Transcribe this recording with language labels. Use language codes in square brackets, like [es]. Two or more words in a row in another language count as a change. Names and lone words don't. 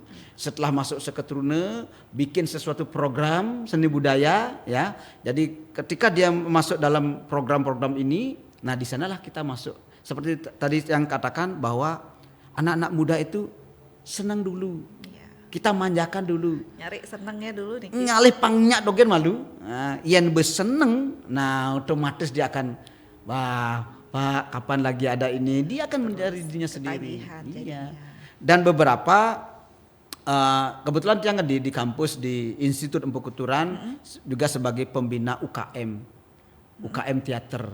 [id] Setelah masuk Seketruna, bikin sesuatu program seni budaya, ya. Jadi ketika dia masuk dalam program-program ini, nah di sanalah kita masuk. Seperti tadi yang katakan bahwa anak-anak muda itu senang dulu. Kita manjakan dulu. Nyari senengnya dulu nih. [ban] Ngalih pangnya dogen malu. [id] Nah, yang berseneng, nah otomatis dia akan, wah Pak kapan lagi ada ini. Dia akan mencari dirinya sendiri. Iya. Dan beberapa kebetulan yang di kampus di Institut Empu Kuturan juga sebagai pembina UKM teater.